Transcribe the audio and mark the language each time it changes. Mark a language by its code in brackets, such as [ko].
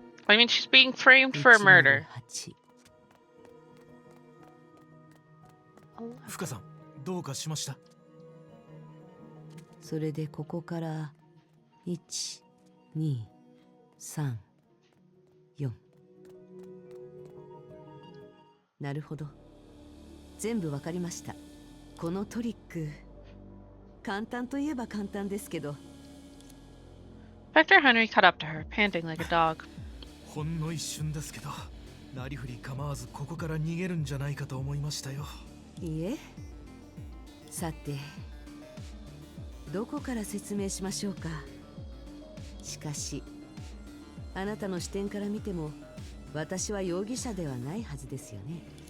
[en] I mean, she's being framed for a murder. [ja] フカさん、どうかしました？それでここから1、2、3、4。なるほど、全部わかりました。このトリック、簡単といえば簡単ですけど。 [en] Inspector Henry caught up to her, panting like a dog. [ja] ほんの一瞬ですけど、なりふり構わずここから逃げるんじゃないかと思いましたよ。いいえ。さて、どこから説明しましょうか。しかしあなたの視点から見ても私は容疑者ではないはずですよね。